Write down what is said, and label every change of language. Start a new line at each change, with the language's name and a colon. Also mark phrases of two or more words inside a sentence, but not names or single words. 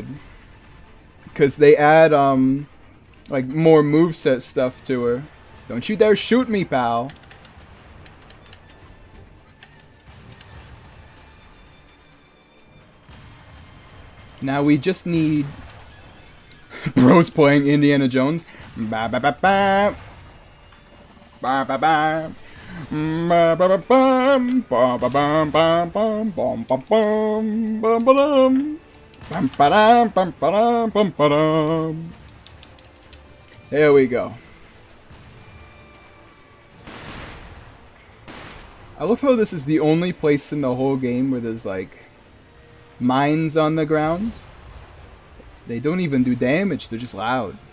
English: Because they add like more moveset stuff to her. Don't you dare shoot me, pal. Now we just need bros playing Indiana Jones. Ba ba ba ba. Ba ba ba. Ba ba ba bum. Ba ba bum bum bum bum bum bum bum bum bum ba bum bum bum. There we go. I love how this is the only place in the whole game where there's like mines on the ground. They don't even do damage, they're just loud.